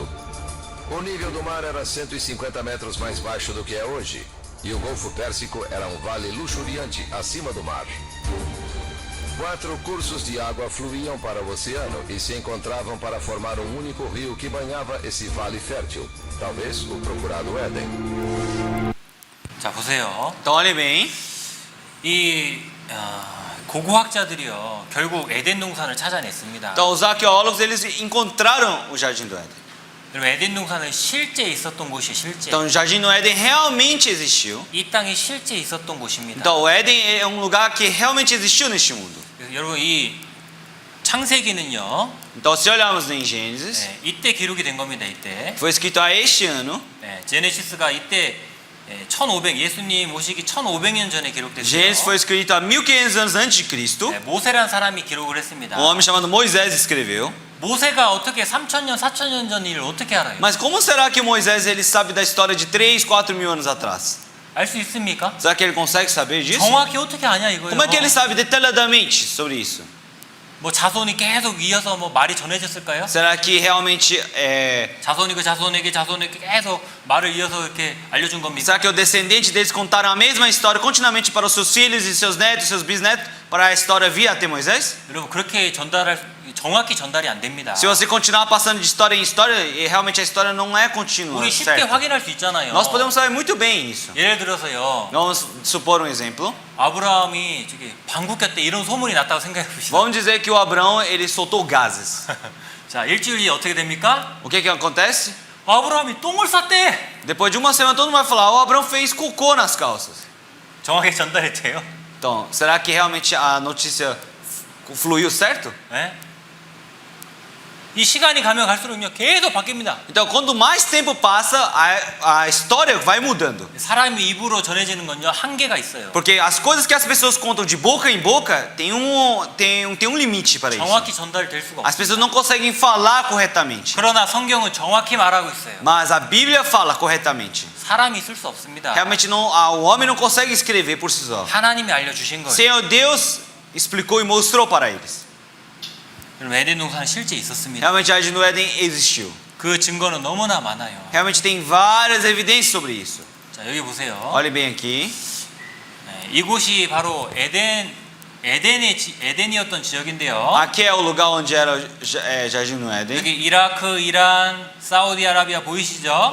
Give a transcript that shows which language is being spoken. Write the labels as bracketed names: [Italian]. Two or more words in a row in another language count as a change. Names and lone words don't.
[Portuguese] O nível do mar era 150 metros mais baixo do que é hoje, e o Golfo Pérsico era um vale luxuriante acima do mar. 4 cursos de água fluíam para o oceano e se encontravam para formar um único rio que banhava esse vale fértil, talvez o procurado Éden. [Korean] 자, 보세요. [Portuguese] Então olhem bem. [Korean] 이 고고학자들이요, 결국 에덴 동산을 찾아냈습니다. [Portuguese] Então os arqueólogos eles encontraram o Jardim do Éden. [Korean] 여러분, 에덴 동산은 실제 있었던 곳이 실제. [Portuguese] Então o Jardim do Éden realmente existiu. [Korean] 이 땅이 실제 있었던 곳입니다. [Portuguese] Então o Éden é um lugar que realmente existiu neste mundo. [Korean] 그래서 여러분, 이 창세기는요, [Portuguese] Então se olharmos em Gênesis, [Korean] 네, 이때 기록이 된 겁니다. 이때. [Portuguese] foi escrito a este ano. [Korean] 네, 제네시스가 이때 1500 예수님 오시기 1500년 전에 기록됐어요. [Portuguese] Gênesis foi escrito há 1500 anos antes de Cristo. [Korean] 네, 모세라는 사람이 기록을 했습니다. [Portuguese] Um homem chamado Moisés escreveu. [Korean] 모세가 어떻게 3000년, 4000년 전 일을 어떻게 알아요? [Portuguese] Mas como será que Moisés ele sabe da história de 3, 4 mil anos atrás? [Korean] 알 수 있습니까? [Portuguese] Será que ele consegue saber disso? [Korean] 정확히 어떻게 아냐 이거예요. [Portuguese] Como é que ele sabe detalhadamente sobre isso? [Korean] 뭐 자손이 계속 이어서 뭐 말이 전해졌을까요? [Portuguese] Será que realmente [Korean] 자손이 그 자손에게 계속 말을 이어서 이렇게 알려준 겁니까? [Portuguese] será que o descendente deles contaram a mesma história continuamente para os seus filhos e seus netos, seus bisnetos, para a história vir até Moisés? [Korean] 여러분, 그렇게 정확히 전달이 안 됩니다. [Portuguese] Se você continuar passando de história em história, e realmente a história não é contínua, [Korean] 우리 쉽게 [Portuguese] certo? [Korean] 확인할 수 있잖아요. [Portuguese] Nós podemos saber muito bem isso. [Korean] 예를 들어서요, [Portuguese] Vamos supor um exemplo. [Korean] 아브라함이 저기 방구 꼈대 이런 소문이 났다고 생각해 봅시다. [Portuguese] Vamos dizer que o Abraão ele soltou gases. [Korean] 자, 일주일 뒤에 어떻게 됩니까? [Portuguese] O que acontece? [Korean] 아브라함이 똥을 쌌대. [Portuguese] Depois de uma semana todo mundo vai falar, o Abraão fez cocô nas calças. [Korean] 정확하게 전달했대요. [Portuguese] Então, será que realmente a notícia fluiu certo? [Korean] 네? 이 시간이 가면 갈수록요 계속 바뀝니다. [Portuguese] Então, quando mais tempo passa, a história vai mudando. [Korean] 사람이 입으로 전해지는 건요 한계가 있어요. [Portuguese] Porque as coisas que as pessoas contam de boca em boca tem um limite para isso. [Korean] 정확히 전달될 수가 [Portuguese] As [Korean] 없어요. [Portuguese] pessoas não conseguem falar corretamente. [Korean] 그러나 성경은 정확히 말하고 있어요. [Portuguese] Mas a Bíblia fala corretamente. [Korean] 사람이 쓸 수 없습니다. [Portuguese] Realmente não, o homem não consegue escrever por si só. [Korean] 하나님이 알려주신 거예요. [Portuguese] Senhor Deus explicou e mostrou para eles. [Korean] 여러분, 에덴 동산은 실제 있었습니다. [Portuguese] Realmente a Jardim do Éden existiu. [Korean] 그 증거는 너무나 많아요. [Portuguese] Realmente tem várias evidências sobre isso. [Korean] 자, 여기 보세요. [Portuguese] Olhe bem aqui. [Korean] 네, 이곳이 바로 에덴이었던 지역인데요. [Portuguese] Aqui é o lugar onde era o Jardim do Éden. [Korean] 여기 이라크, 이란, 사우디아라비아 보이시죠?